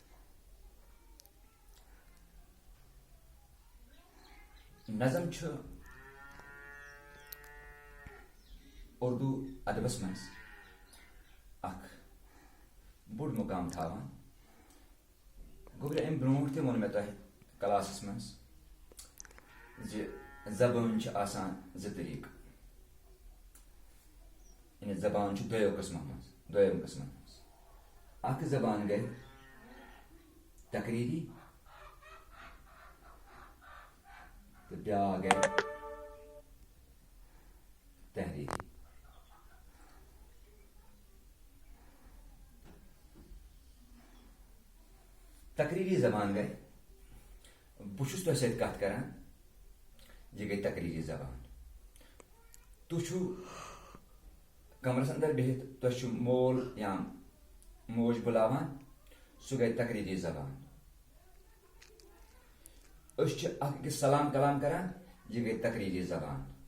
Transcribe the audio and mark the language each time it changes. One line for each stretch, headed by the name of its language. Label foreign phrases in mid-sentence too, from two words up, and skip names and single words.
Kashmiri: نظم چھُ اردو ادبس مز اخ بوڑ مقام تھاوان. گوبرہ ام برونٹ تہ وون مے تۄہہِ کلاسس مز زبان چھ آسان زٕ طریقہٕ. یعنی زبان چھ دویم قسمن مز. اکھ زبان گئی تقریری تو بیاکھ گئی تحریری. تقریری زبان گئی بہ چھُس تۄہہِ سۭتۍ کتھ کران یہ گئی تقریری زبان. تُہۍ چھُو کمرس اندر بہت تۄہہِ چھُ مول یا موج بُلاوان سُہ گئی تقریری زبان. أسۍ چھِ اکھ أکِس سلام کلام کران یہ گئی تقریری زبان.